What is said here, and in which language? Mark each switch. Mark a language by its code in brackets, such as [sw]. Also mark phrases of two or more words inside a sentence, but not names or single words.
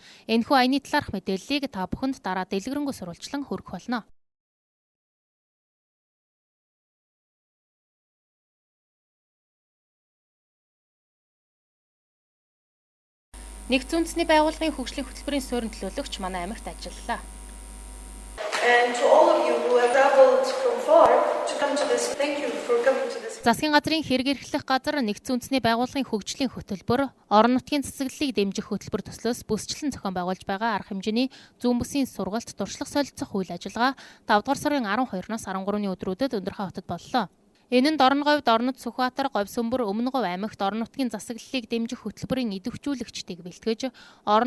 [mn] Энэхүү аяны талаарх мэдээллийг та бүхэнд дараа дэлгэрэнгүй сурвалжлан хүргэх болно. Нэгдсэн үндэсний байгууллагын хөгжлийн хөтөлбөрийн суурин төлөөлөгч манай аймагт ажиллалаа. [en] And to all of you who have traveled from far to come to this, thank you for coming to this. [mn] Засгийн газрын хэрэг эрхлэх газар нэгдсэн үндэсний байгууллагын хөгжлийн хөтөлбөр, орон нутгийн цэцэглэлийг дэмжих хөтөлбөр төслөөс бүсчлэн зохион байгуулж байгаа арга хэмжээний зүүн бүсийн сургалт туршлага солилцох үйл ажиллагаа 5-р сарын 12-наас 13-ны өдрүүдэд Өндөрхөн хотод боллоо. Энэ нь Дорн говьд Орнод Сүхбаатар, Говьсөмбөр, Өмнө Говь аймагт орон нутгийн засаглалыг дэмжих хөтөлбөрийн идэвхжүүлэгчдийг бэлтгэж, орон